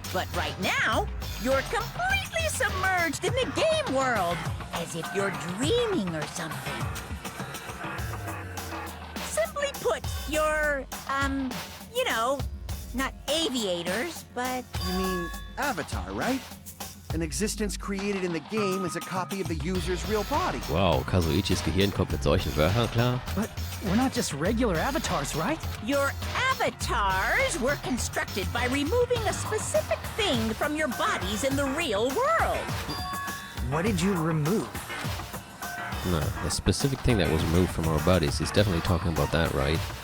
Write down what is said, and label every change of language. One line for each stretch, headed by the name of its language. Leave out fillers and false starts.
English: But right now, you're completely submerged in the game world, as if you're dreaming or something. Simply put, you're, you know, not aviators, but... You mean Avatar, right? An existence created in the game is a copy of the user's real body.
German: Wow, Kazuichis Gehirn kommt mit solchen Wörtern klar.
English: But we're not just regular avatars, right? Your avatars were constructed by removing a specific thing from your bodies in the real world. What did you remove? No, the specific thing that was removed from our bodies. He's definitely talking about that, right?